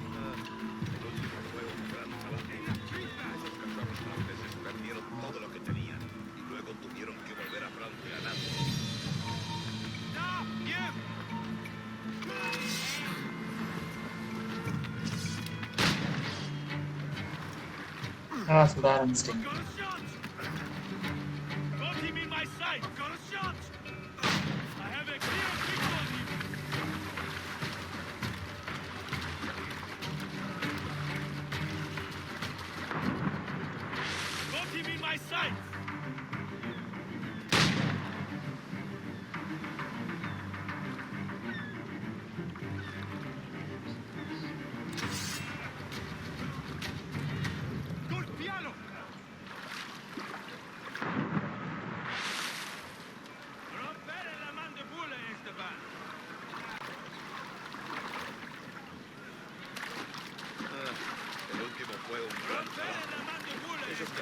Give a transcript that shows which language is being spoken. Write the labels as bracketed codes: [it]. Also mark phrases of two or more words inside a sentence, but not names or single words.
[es] Perdieron todo lo que tenían y luego tuvieron que volver a Francia a nado. [ta] Ah, சுட ஆரம்பிச்சிட்டேன். [en] Got a shot! Got him in my sight! Got a shot! I have a clear picture on him! Got him in my sight! [it] Colpialo! Rompere la mandibula, Esteban! [es] El último fue un gran [it] Rompere [es] trabajo. [it] la mandibula, [es] Esos [it] Esteban!